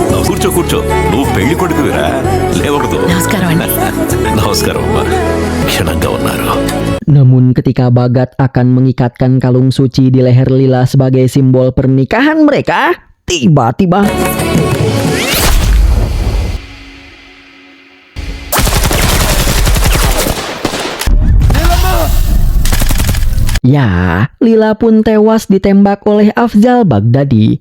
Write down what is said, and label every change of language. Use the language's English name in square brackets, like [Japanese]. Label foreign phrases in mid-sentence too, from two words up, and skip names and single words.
[Telugu] కూర్చో కూర్చో, నువ్వు పెళ్లి కొడుకురా, లేవకూడదు. నమస్కారం అండి. నమస్కారం అమ్మా, క్షణంగా ఉన్నారు. [Indonesian] Namun ketika Bagat akan mengikatkan kalung suci di leher Lila sebagai simbol pernikahan mereka, tiba-tiba ya, Lila pun tewas ditembak oleh Afzal Baghdadi.